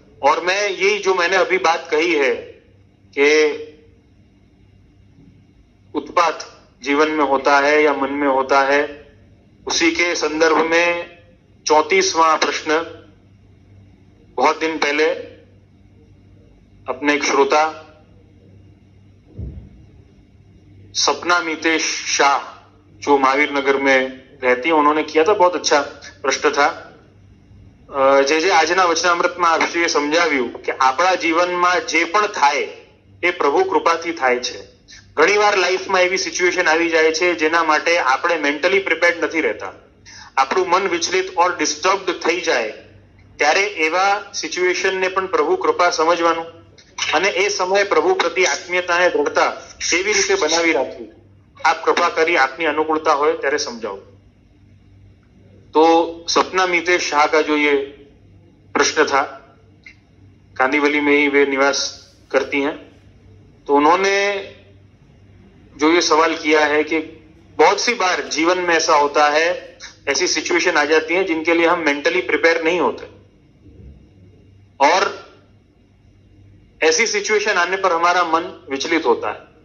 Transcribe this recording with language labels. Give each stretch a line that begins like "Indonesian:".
Hindi: और मैं यही जो मैंने अभी बात कही है कि उत्पात जीवन में होता है या मन में होता है, उसी के संदर्भ में 34वां प्रश्न बहुत दिन पहले अपने एक श्रोता सपना मितेश शाह, जो महावीर नगर में रहती है, उन्होंने किया था। बहुत अच्छा प्रश्न था।
Gujarati: જે આજના વચનામૃતમાં આપશે એ સમજાવ્યું કે આપણા જીવનમાં જે પણ થાય એ પ્રભુ કૃપાથી થાય છે. ઘણીવાર લાઈફમાં એવી સિચ્યુએશન આવી જાય છે જેના માટે આપણે મેન્ટલી પ્રિપેર્ડ નથી રહેતા, આપણું મન વિચલિત ઓર ડિસ્ટર્બ્ડ થઈ જાય, ત્યારે એવા સિચ્યુએશનને પણ પ્રભુ કૃપા સમજવાનું અને એ સમયે પ્રભુ પ્રતિ આત્મીયતાને દૃઢતા કેવી રીતે બનાવી રાખવી, આપ કૃપા કરી આપની અનુકૂળતા હોય ત્યારે સમજાવો.
Hindi: तो सपना मितेश शाह का जो ये प्रश्न था, कांदीवली में ही वे निवास करती हैं, तो उन्होंने जो ये सवाल किया है कि बहुत सी बार जीवन में ऐसा होता है, ऐसी सिचुएशन आ जाती है जिनके लिए हम मेंटली प्रिपेयर नहीं होते, और ऐसी सिचुएशन आने पर हमारा मन विचलित होता है.